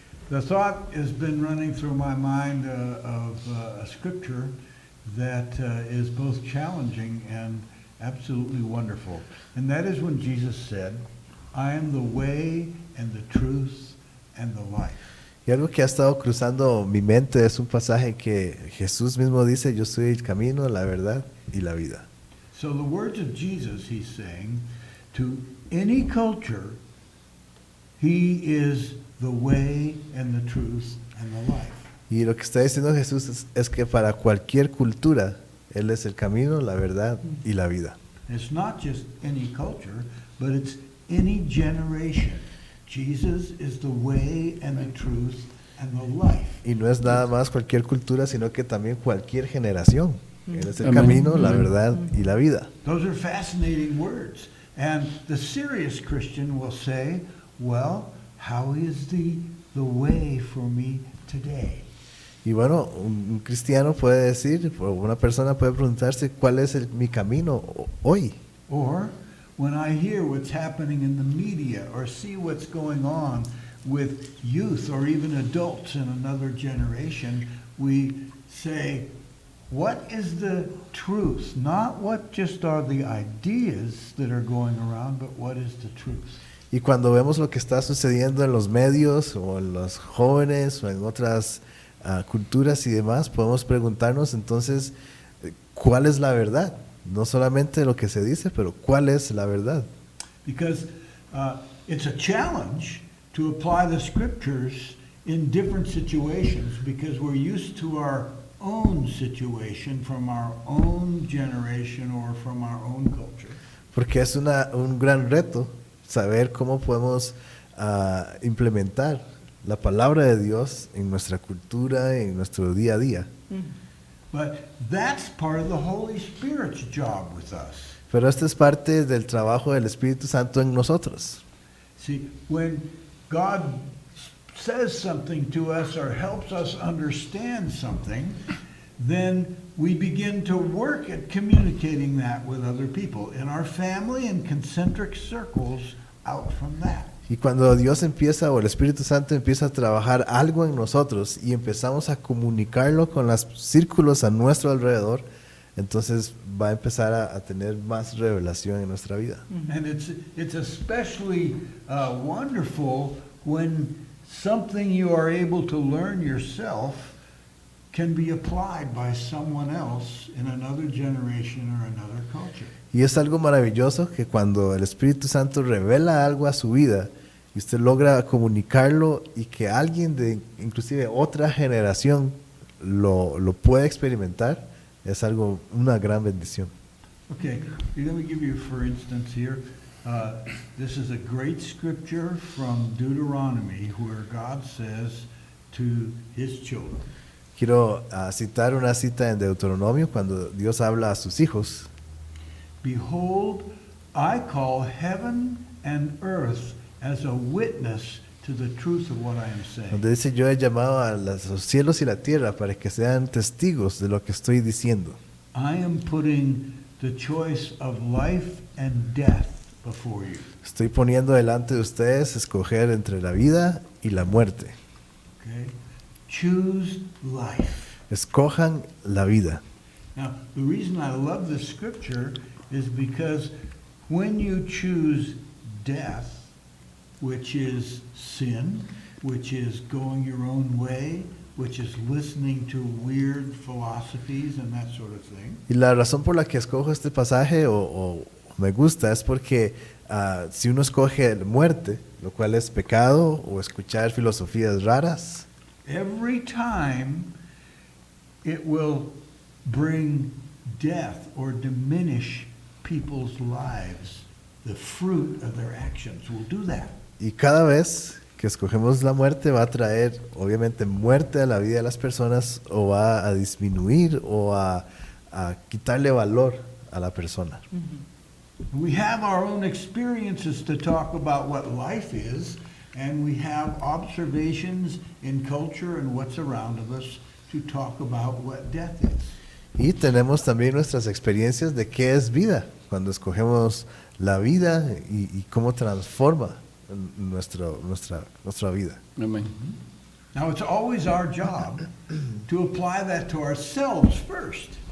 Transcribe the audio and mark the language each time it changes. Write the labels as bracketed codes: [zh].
[en] The thought has been running through my mind of a scripture that is both challenging and absolutely wonderful. And that is when Jesus said, I am the way and the truth and the life. [es] Y algo que ha estado cruzando mi mente es un pasaje que Jesús mismo dice, yo soy el camino, la verdad y la vida. [en] So the words of Jesus, he's saying, to any culture, he is the way and the truth and the life. [es] Y lo que está diciendo Jesús es que para cualquier cultura, Él es el camino, la verdad y la vida. [en] It's not just any culture, but it's any generation. Jesus is the way and the truth and the life. [es] Y no es nada más cualquier cultura, sino que también cualquier generación. Él es el Amén. camino, la verdad y la vida. [en] Those are fascinating words. And the serious Christian will say, well, how is the way for me today? [es] Y bueno, un cristiano puede decir, o una persona puede preguntarse, ¿cuál es mi camino hoy? [en] Or when I hear what's happening in the media or see what's going on with youth or even adults in another generation, we say, what is the truth? Not what just are the ideas that are going around, but what is the truth? [es] Y cuando vemos lo que está sucediendo en los medios o en los jóvenes o en otras culturas y demás, podemos preguntarnos entonces, ¿cuál es la verdad? No solamente lo que se dice, pero ¿cuál es la verdad? [en] Because it's a challenge to apply the scriptures in different situations because we're used to our own situation from our own generation or from our own culture. [es] Porque es un gran reto saber cómo podemos implementar la palabra de Dios en nuestra cultura, en nuestro día a día. [en] But that's part of the Holy Spirit's job with us. [es] Pero esto es parte del trabajo del Espíritu Santo en nosotros. [en] See, when God says something to us or helps us understand something, then we begin to work at communicating that with other people in our family and concentric circles out from that. [es] Y cuando Dios empieza, o el Espíritu Santo empieza a trabajar algo en nosotros y empezamos a comunicarlo con los círculos a nuestro alrededor, entonces va a empezar a tener más revelación en nuestra vida. [en] And it's especially wonderful when something you are able to learn yourself can be applied by someone else in another generation or another culture. [es] Y es algo maravilloso que cuando el Espíritu Santo revela algo a su vida y usted logra comunicarlo y que alguien de inclusive otra generación lo pueda experimentar, es algo, una gran bendición. [en] Okay, let me give you, for instance, here. This is a great scripture from Deuteronomy where God says to his children, [es] Quiero citar una cita en Deuteronomio cuando Dios habla a sus hijos. [en] Behold, I call heaven and earth as a witness to the truth of what I am saying. [es] Donde dice, yo he llamado a los cielos y la tierra para que sean testigos de lo que estoy diciendo. [en] I am putting the choice of life and death before you. [es] Estoy poniendo delante de ustedes escoger entre la vida y la muerte. [en] Okay? Choose life. [es] Escojan la vida. [en] Now, the reason I love this scripture is because when you choose death, which is sin, which is going your own way, which is listening to weird philosophies and that sort of thing. [es] Y la razón por la que escojo este pasaje o me gusta es porque si uno escoge muerte, lo cual es pecado, o escuchar filosofías raras, [en] Every time it will bring death or diminish people's lives. The fruit of their actions will do that. [es] y cada vez que escogemos la muerte va a traer obviamente muerte a la vida de las personas o va a disminuir o a quitarle valor a la persona. [en] We have our own experiences to talk about what life is, and we have observations in culture and what's around of us to talk about what death is. [es] Y tenemos también nuestras experiencias de qué es vida, cuando escogemos la vida y cómo transforma nuestra vida. Amén. [en] Now, it's always our job to apply that to ourselves first.